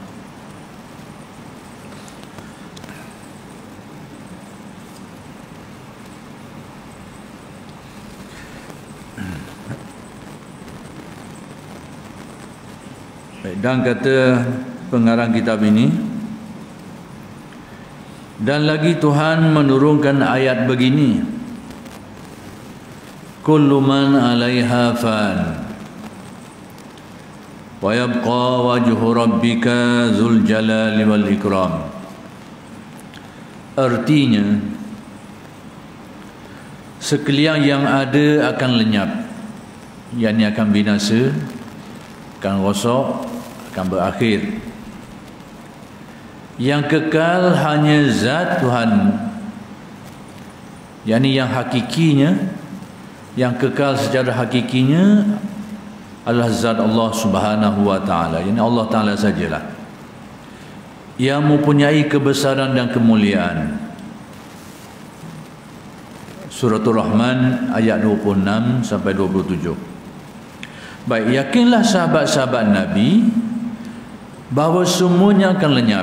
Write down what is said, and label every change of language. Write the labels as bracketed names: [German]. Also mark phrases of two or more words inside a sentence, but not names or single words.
[Malay] Dan kata pengarang kitab ini, dan lagi Tuhan menurunkan ayat begini, [Arabic] كل من عليها فان و يبقى وجه ربك ذو الجلال و الإكرام. [Malay] Artinya, sekalian yang ada akan lenyap, yakni akan binasa, akan rosak, akan berakhir. Yang kekal hanya zat Tuhan, yakni yang hakikinya, yang kekal secara hakikinya adalah zat Allah [Arabic] سبحانه و تعالى, [Malay] yakni Allah Ta'ala sajalah yang mempunyai kebesaran dan kemuliaan. Suratul Rahman ayat 26 sampai 27. Baik, yakinlah sahabat-sahabat Nabi bahawa semuanya akan lenyap.